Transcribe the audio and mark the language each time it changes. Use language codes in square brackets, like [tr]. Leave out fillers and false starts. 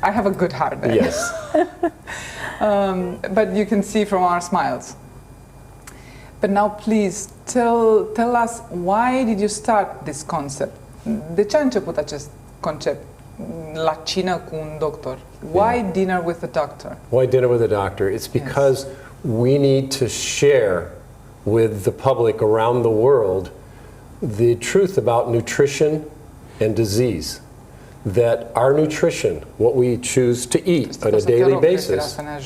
[en] I have a good heart there. Yes. But you can see from our smiles. But now please tell us, why did you start this concept? [ro] De ce a început acest concept? La cină cu un doctor. [en] Why dinner with a doctor? Why dinner with a doctor? It's because we need to share with the public around the world the truth about nutrition and disease. That our nutrition, what we choose to eat on a daily basis.